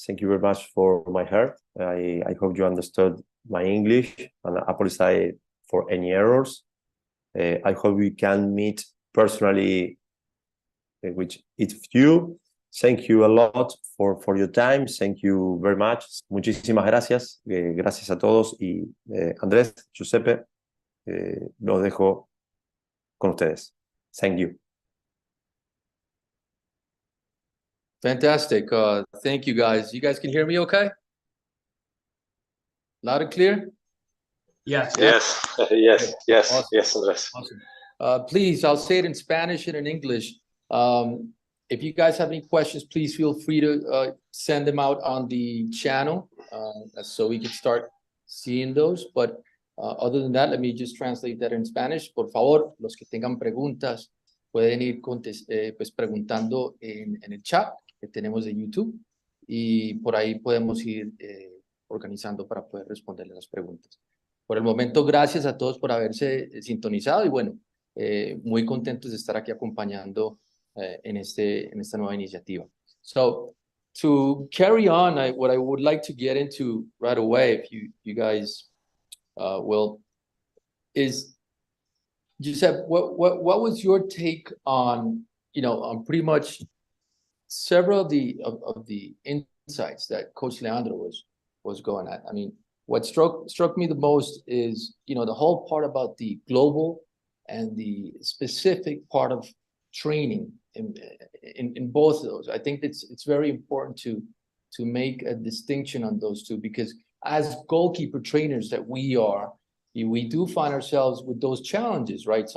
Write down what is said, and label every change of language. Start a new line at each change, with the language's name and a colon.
English: Thank you very much for my help. I hope you understood my English, and I apologize for any errors. I hope we can meet personally with each of you. Thank you a lot for your time. Thank you very much.
Spanish: Muchísimas gracias. Gracias a todos. Y Andrés, Giuseppe, los dejo con ustedes.
English: Thank you. Fantastic. Thank you, guys. You guys can hear me okay? Loud and clear? Yes. Yes. Yes. Yes. Awesome. Yes, Andres. Awesome. Please, I'll say it in Spanish and in English. If you guys have any questions, please feel free to send them out on the channel so we can start seeing those. But other than that, let me just translate that in Spanish.
Spanish: Por favor, los que tengan preguntas pueden ir pues preguntando en el chat que tenemos de YouTube y por ahí podemos ir organizando para poder responderle las preguntas. Por el momento, gracias a todos por haberse sintonizado y bueno, muy contentos de estar aquí acompañando en esta nueva iniciativa.
English: So, to carry on, what I would like to get into right away, if you guys will, is Giuseppe, what was your take on, on pretty much several of the insights that Coach Leandro was going at? I mean, what struck me the most is, the whole part about the global and the specific part of training in both of those. I think it's very important to make a distinction on those two, because as goalkeeper trainers that we are, we do find ourselves with those challenges, right?